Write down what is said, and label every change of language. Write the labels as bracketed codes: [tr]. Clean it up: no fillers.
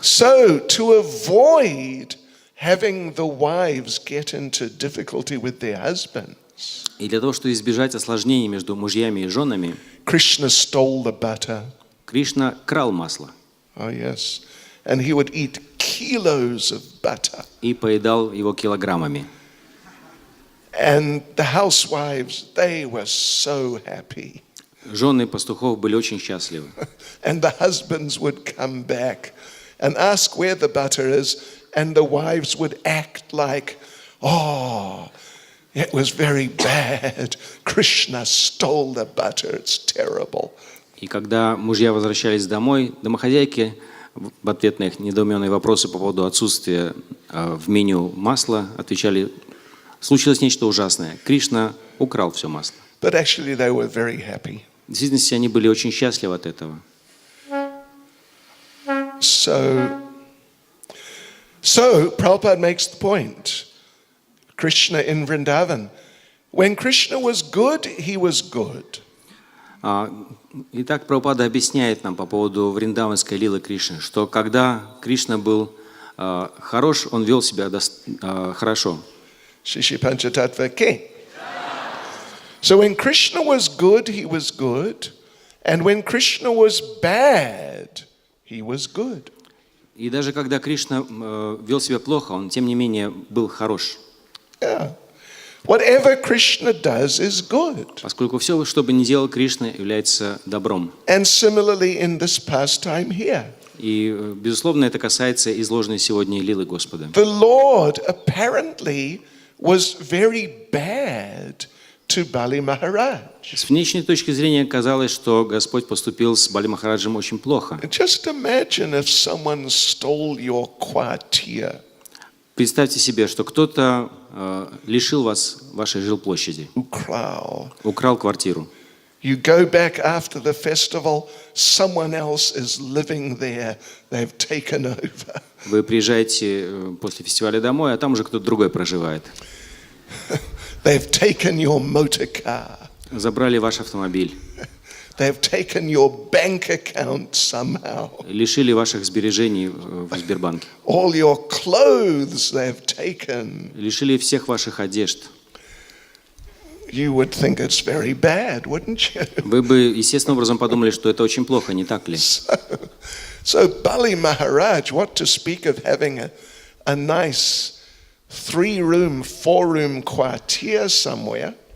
[en] So, to avoid having the wives get into difficulty with their husbands, [ru] И для того, чтобы избежать осложнений между мужьями и женами, [en] Krishna stole the butter. [ru] Кришна крал масло [en] Oh, yes. And he would eat kilos of butter. [ru] и поедал его килограммами. [en] And the housewives, they were so happy. [ru] Жены пастухов были очень счастливы. [en] And the husbands would come back and ask where the butter is, and the wives would act like, "Oh, it was very bad. Krishna stole the butter. It's terrible." [ru] И когда мужья возвращались домой, домохозяйки в ответ на их недоуменные вопросы по поводу отсутствия в меню масла отвечали: случилось нечто ужасное. Кришна украл все масло. [en] But actually they were very happy. [ru] В действительности они были очень счастливы от этого. [en] So Prabhupada makes the point. Krishna in Vrindavan. When Krishna was good, he was good. [ru] Итак, Прабхупада объясняет нам по поводу вриндаванской лилы Кришны, что когда Кришна был хорош, он вел себя хорошо. Shishi Panchatattva King. [en] So when Krishna was good, he was good. And when Krishna was bad, he was good. [ru] И даже когда Кришна вел себя плохо, он, тем не менее, был хорош. [en] Yeah. Whatever Krishna does is good. [ru] Поскольку все, что бы ни делал Кришна, является добром. [en] And similarly in this pastime here. [ru] И, безусловно, это касается изложенной сегодня лилы Господа. [en] The Lord apparently was very bad to Bali Maharaj. [ru] С внешней точки зрения казалось, что Господь поступил с Бали Махараджем очень плохо. [en] Just imagine if someone stole your quartier. [ru] Представьте себе, что кто-то лишил вас вашей жилплощади, украл квартиру. [en] You go back after the festival, someone else is living there, they've taken over. [ru] Вы приезжаете после фестиваля домой, а там уже кто-то другой проживает. [en] They've taken your motor car. [ru] Забрали ваш автомобиль. [en] They've taken your bank account somehow. [ru] Лишили ваших сбережений в Сбербанке. [en] All your clothes they've taken. [ru] Лишили всех ваших одежд. [en] You would think it's very bad, wouldn't you? [ru] Вы бы естественным образом подумали, что это очень плохо, не так ли? [en] So Bali Maharaj, what to speak of having a nice 3-room, 4-room quartier somewhere.